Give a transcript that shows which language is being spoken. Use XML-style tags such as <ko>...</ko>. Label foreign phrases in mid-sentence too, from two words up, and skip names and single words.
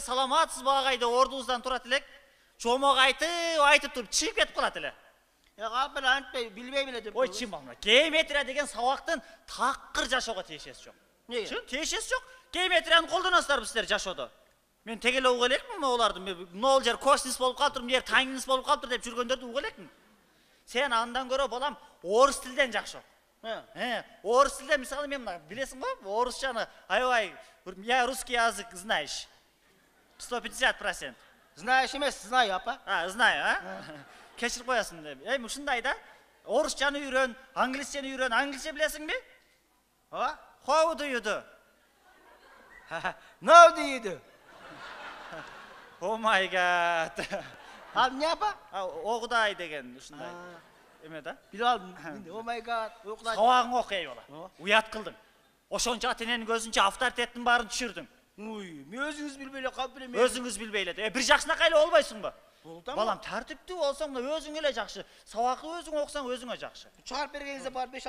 <ky>Саламатсызбы агай деп ордубуздан турат элек. Чомок айтып туруп чыгып кетип калат эле. Капыл антпей билбейм эле деп. Ой, чын балам. Геометрия деген сабактын такыр жашоого тиешеси жок. Эмнеге? Чын, тиешеси жок. Геометрияны колдоносуздарбы сиздер жашоодо? Мен тегеле угу элекмин оларды. Мына жер косинус болуп калыптыр, мына жер тангенс болуп калыптыр деп жүргөндөрдү угу элекмин. Сен андан көрө балам орус тилден жакшы. Орус тилде мисалы мен мына билесиң го, орусчаны аябай,</ky> <ru>я русский язык знаешь. 150%.</ru> <ky>Знаешь эмес, знаю, апа. Знаю, Кечирип коясың деп. Ушундай да. Орусчаны үйрөн, англисчени үйрөн. Англисче билесиңби?</ky> <en>How do you do? No do you do? Oh my god.</en> <ky>Ал эмне апа? Огудай деген ушундай. Эме да? Биле алдым.</ky> <en>Oh my god.</en> <ky>Окудай. Сабагың окуй бала. Уят кылдың. Ошончо ата-эненин көзүнчө авторитеттин баарын түшүрдүң. Ой, мен өзүңүз билбей эле калып элем. Өзүңүз билбей эле. Бир жакшынакай эле болбойсуңбу? Болдум. Балам, тартиптүү болсоң да өзүң эле жакшы. Сабакты өзүң окусаң өзүңө жакшы. Чыгарып бергениңизде барып 5 алам.</ky>